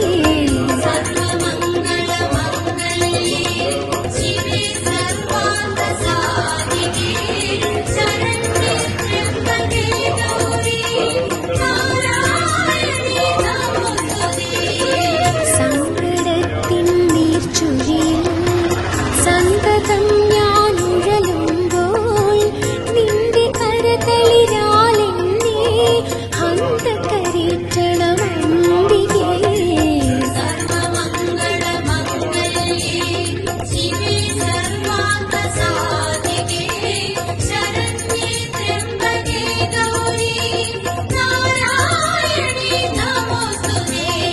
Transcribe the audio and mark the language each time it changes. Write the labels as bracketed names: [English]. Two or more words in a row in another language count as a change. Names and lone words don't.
[Sanskrit] सर्वमङ्गलमङ्गल्ये शिवे सर्वार्थसाधिके शरण्ये त्र्यम्बके गौरी नारायणी नमोस्तुते। [Malayalam] സങ്കടത്തിൻ നീർച്ചുഴിയിൽ സന്തതം ഞാനുഴലുമ്പോൾ നിന്റെ കരതളിരാലെന്നെ ഹന്തകരിച്ചണമംബികേ। [Sanskrit] സർവമംഗളമംഗല്യേ ശിവേ സർവാർത്ഥസാധികേ ശരണ്യേ ത്ര്യംബകേ ഗൗരി നാരായണീ നമോസ്തുതേ।